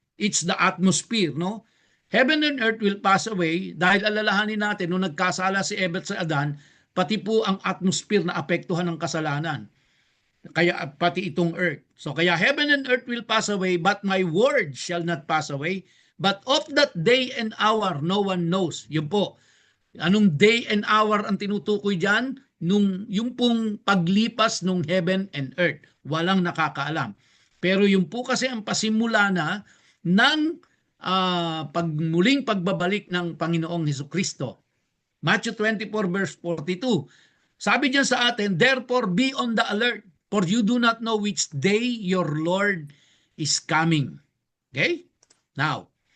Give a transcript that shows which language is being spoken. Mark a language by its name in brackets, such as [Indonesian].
[English] It's the atmosphere, no? Heaven and earth will pass away [Filipino] dahil alalahanin natin, nung nagkasala si Eva at si Adan, pati po ang atmosphere na apektuhan ng kasalanan. Kaya pati itong earth. [English] So kaya heaven and earth will pass away, but my word shall not pass away. But of that day and hour, no one knows. [Filipino] Yun po. Anong day and hour ang tinutukoy dyan? Yung pong paglipas ng heaven and earth. Walang nakakaalam. Pero yung po kasi ang pasimula na ng muling pagbabalik ng Panginoong Hesukristo. [English] Matthew 24 verse 42. [Filipino] Sabi diyan sa atin, [English] therefore be on the alert, for you do not know which day your Lord is coming. Okay? Now,